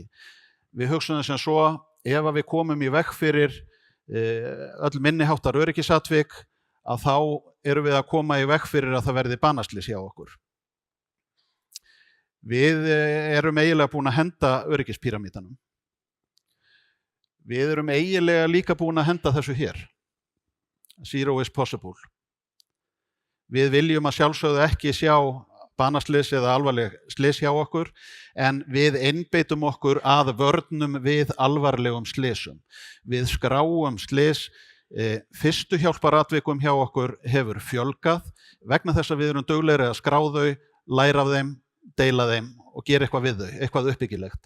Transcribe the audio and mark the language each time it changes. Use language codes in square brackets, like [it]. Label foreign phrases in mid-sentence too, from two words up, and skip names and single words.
[is] Við hugsaðum sem svo, ef að við komum í veg fyrir öll minniháttar öryggisatvik, að þá erum við að koma í veg fyrir að það verði banaslys hjá okkur. Við erum eiginlega búin að henda öryggispíramídanum. Við erum eiginlega líka búin að henda þessu hér. [en] Zero is possible. [is] Við viljum að sjálfsögðu ekki sjá banaslys eða alvarleg slys hjá okkur, en við einbeitum okkur að vörnum við alvarlegum slysum. Við skráum slys, fyrstu hjálparatvikum hjá okkur hefur fjölgað, vegna þess að við erum duglegri að skrá þau, læra af þeim, deila þeim og gera eitthvað við þau, eitthvað uppbyggilegt.